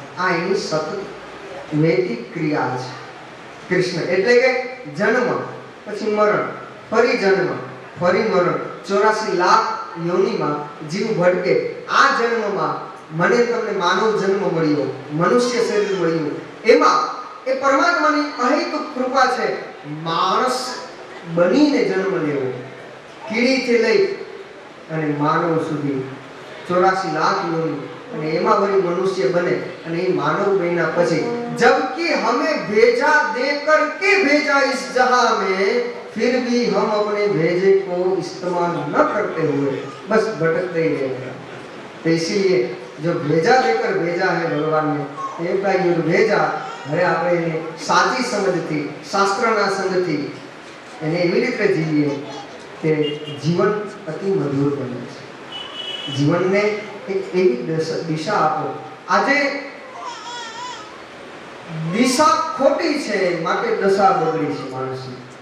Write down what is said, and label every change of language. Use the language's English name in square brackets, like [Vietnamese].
[Gujarati] આ એની સતત નૈતિક ક્રિયા છે. કૃષ્ણ એટલે કે જન્મ પછી મરણ, ફરી જન્મ, ફરી મરણ, 84 લાખ યોનિમાં જીવ ભટકે. આ જન્મમાં મને તમને માનવ જન્મ મળ્યો, મનુષ્ય શરીર મળ્યું, એમાં એ પરમાત્માની અહેતુક કૃપા છે. માણસ બનીને જન્મ લેવો, કીડીથી લઈ અને માનવ સુધી 84 લાખ યોનિ, અને એમાં વળી મનુષ્ય બને અને એ માનવ બન્યા પછી [Hindi] जबकि हमें भेजा देकर के भेजा इस जहां में, फिर भी हम अपने भेजे को इस्तेमाल न करते हुए बस भटकते ही रहेंगे. तो इसीलिए जो भेजा देकर भेजा है भगवान ने, एक का युद्ध भेजा, [Gujarati] હવે આપણે એને સાચી સમજથી, શાસ્ત્રના સંગથી એને એવી રીતે જીવીએ કે જીવન અતિ મધુર બને છે. જીવનને એક એવી દિશા આપો. આજે દિશા ખોટી છે માટે દશા બગડી છે માણસની.